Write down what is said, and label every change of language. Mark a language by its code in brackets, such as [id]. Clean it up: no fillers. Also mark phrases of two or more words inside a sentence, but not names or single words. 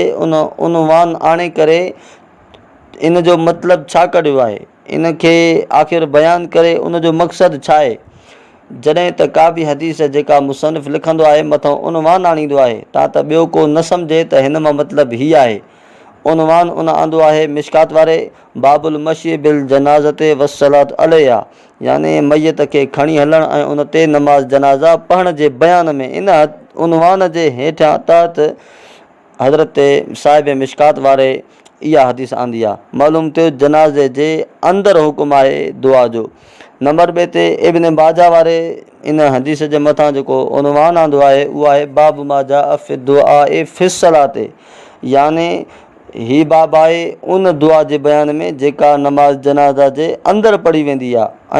[sd] उन उनवान आणे करे इन जो मतिलबु छा कढियो आहे, इन खे आख़िर बयानु करे उन जो मक़सदु छा आहे। जॾहिं त का बि हदीस जेका मुसनिफ़ लिखंदो आहे मथां उनवान आणींदो आहे, तव्हां त ॿियो को न सम्झे त हिन मां मतिलबु हीअ आहे। उनवान उन आंदो आहे मिशकात वारे, [ar] باب المشي بالجنازة والصلاة عليها, [sd] यानी मयत खे खणी हलणु ऐं उन ते नमाज़ जनाज़ा पढ़ण जे बयान में। इन उनवान जे हेठियां तहत हज़रत साहिब मिशकात वारे इहा हदीस आंदी आहे। मालूम थियो जनाज़े जे अंदरि हुकुम आहे दुआ जो। नंबर 2 ते इब्न माजा वारे इन हदीस जे मथां जेको उनवान आंदो आहे उहो आहे [ar] باب ما جاء في الدعاء في الصلاة, [sd] यानी ही बाब आहे उन दुआ जे बयान में जेका नमाज़ जनाज़ा जे अंदरि पढ़ी वेंदी आहे।